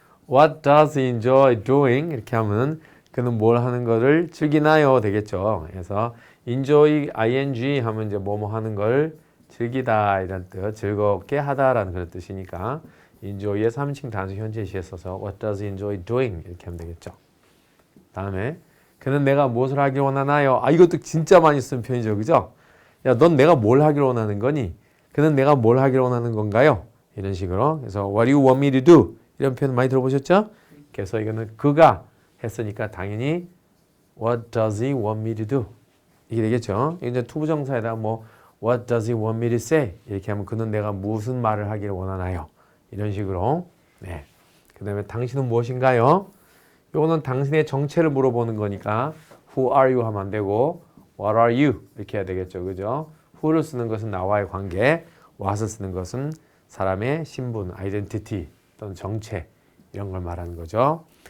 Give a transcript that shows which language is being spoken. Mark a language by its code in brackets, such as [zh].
[en] What does he enjoy doing? [ko] 이렇게 하면 그는 뭘 하는 거를 즐기나요? 되겠죠. 그래서 enjoy, ing 하면 이제 뭐뭐 하는 걸 즐기다 이런 뜻, 즐겁게 하다라는 그런 뜻이니까 enjoy의 3인칭 단수 현재 시에 써서 [en] What does he enjoy doing? [ko] 이렇게 하면 되겠죠. 다음에 그는 내가 무엇을 하길 원하나요? 이것도 진짜 많이 쓰는 표현이죠. 그죠? 야, 넌 내가 뭘 하길 원하는 거니? 그는 내가 뭘 하길 원하는 건가요? 이런 식으로. [en] 그래서 What do you want me to do? [ko] 이런 표현 많이 들어보셨죠? 그래서 이거는 그가 했으니까 당연히 [en] What does he want me to do? [ko] 이게 되겠죠. 이제 투부정사에다 [en] What does he want me to say? [ko] 이렇게 하면 그는 내가 무슨 말을 하기를 원하나요? 이런 식으로. 네. 그 다음에 당신은 무엇인가요? 이거는 당신의 정체를 물어보는 거니까 [en] Who are you [ko] 하면 안 되고 [en] What are you? [ko] 이렇게 해야 되겠죠. 그죠? Who를 쓰는 것은 나와의 관계, what을 쓰는 것은 사람의 신분, identity 또는 정체 이런 걸 말하는 거죠.